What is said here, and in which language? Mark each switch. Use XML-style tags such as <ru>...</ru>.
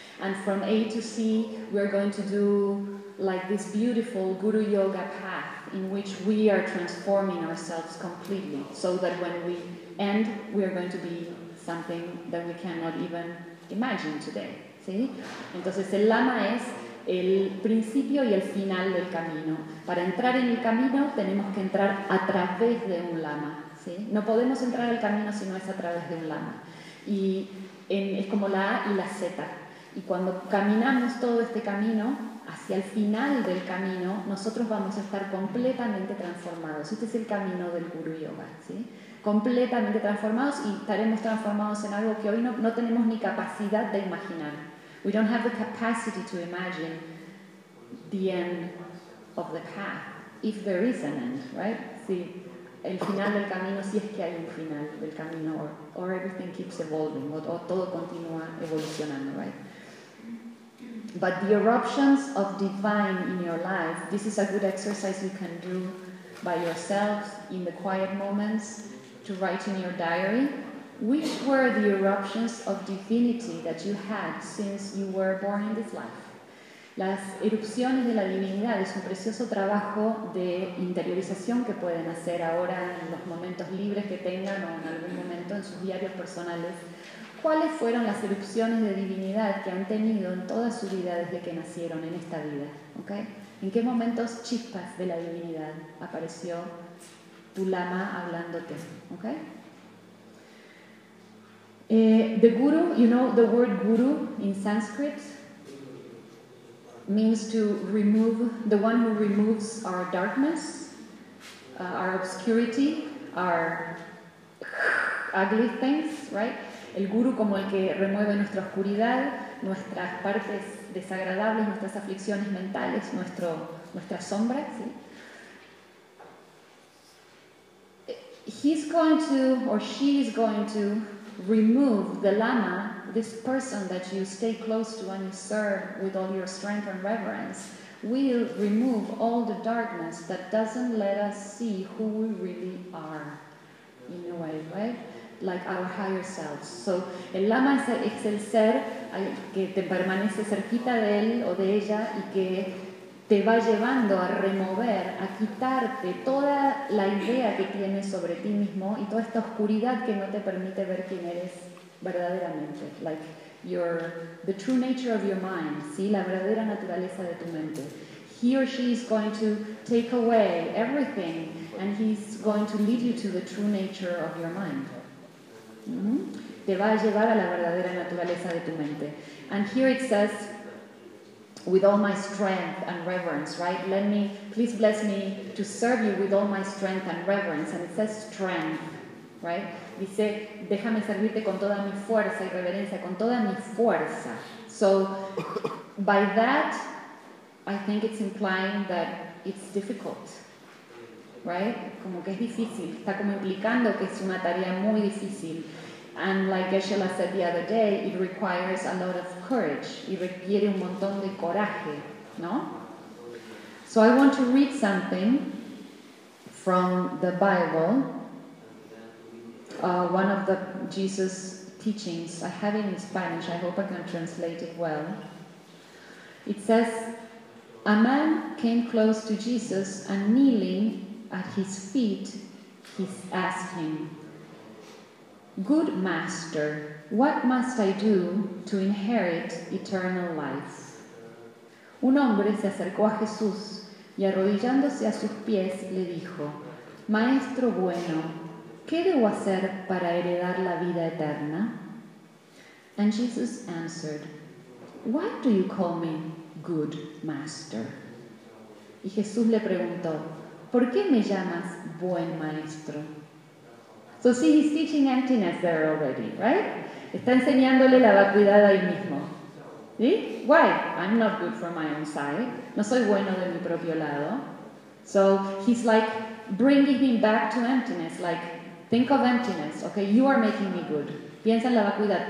<en>And from A to C, we're going to do like this beautiful Guru Yoga path in which we are transforming ourselves completely, so that when we end, we are going to be something that we cannot even imagine today.</en> <es>¿Sí? Entonces el lama es el principio y el final del camino. Para entrar en el camino tenemos que entrar a través de un lama. ¿Sí? No podemos entrar al camino si no es a través de un lama. Y es como la A y la Z. Y cuando caminamos todo este camino, hacia el final del camino, nosotros vamos a estar completamente transformados. Este es el camino del Guru Yoga. ¿Sí? Completamente transformados, y estaremos transformados en algo que hoy no tenemos ni capacidad de imaginar.</es> <en>We don't have the capacity to imagine the end of the path, if there is an end, right?</en> <es>Si el final del camino, si es que hay un final del camino,</es> <en>or everything keeps evolving,</en> <es>o todo continúa evolucionando, right?</es> <en>But the eruptions of divine in your life, this is a good exercise you can do by yourself in the quiet moments, to write in your diary. Which were the eruptions of divinity that you had since you were born in this life?</en> <es>Las erupciones de la divinidad es un precioso trabajo de interiorización que pueden hacer ahora en los momentos libres que tengan, o en algún momento en sus diarios personales. ¿Cuáles fueron las erupciones de divinidad que han tenido en toda su vida desde que nacieron en esta vida? ¿Okay? ¿En qué momentos chispas de la divinidad apareció tu lama hablándote? ¿Okay?</es> <en>The guru, you know, the word guru in Sanskrit means to remove, the one who removes our darkness, our obscurity, our ugly things, right?</en> <es>El guru como el que remueve nuestra oscuridad, nuestras partes desagradables, nuestras aflicciones mentales, nuestra sombra, ¿sí?</es> <en>He's going to, or she is going to, remove the lama, this person that you stay close to and you serve with all your strength and reverence, will remove all the darkness that doesn't let us see who we really are, in a way, right? Like our higher selves.</en> <es>So, el lama es el ser que te permanece cerquita de él o de ella y que te va llevando a remover, a quitarte toda la idea que tienes sobre ti mismo y toda esta oscuridad que no te permite ver quién eres verdaderamente.</es> <en>Like your, the true nature of your mind, ¿sí?</en> <es>La verdadera naturaleza de tu mente.</es> <en>He or she is going to take away everything and he's going to lead you to the true nature of your mind. Mm-hmm.</en> <es>Te va a llevar a la verdadera naturaleza de tu mente.</es> <en>And here it says, with all my strength and reverence, right? Let me, please bless me to serve you with all my strength and reverence. And it says strength, right?</en> <es>Dice, déjame servirte con toda mi fuerza y reverencia, con toda mi fuerza.</es> <en>So, by that, I think it's implying that it's difficult, right?</en> <es>Como que es difícil. Está como implicando que es una tarea muy difícil.</es> <en>And like Geshe-la said the other day, it requires a lot of courage.</en> <es>Y requiere un montón de coraje, ¿no?</es> <en>So I want to read something from the Bible, one of the Jesus teachings I have in Spanish. I hope I can translate it well. It says, a man came close to Jesus and kneeling at his feet, he asked him, good master, what must I do to inherit eternal life?</en> <es>Un hombre se acercó a Jesús y arrodillándose a sus pies le dijo, maestro bueno, ¿qué debo hacer para heredar la vida eterna?</es> <en>And Jesus answered, why do you call me good master?</en> <es>Y Jesús le preguntó, ¿por qué me llamas buen maestro?</es> <en>So see, he's teaching emptiness there already, right?</en> <es>Está enseñándole la vacuidad ahí mismo. ¿Sí?</es> <en>Why? I'm not good from my own side.</en> <es>No soy bueno de mi propio lado.</es> <en>So he's like bringing him back to emptiness. Like, think of emptiness, okay? You are making me good.</en> <es>Piensa en la vacuidad.</es>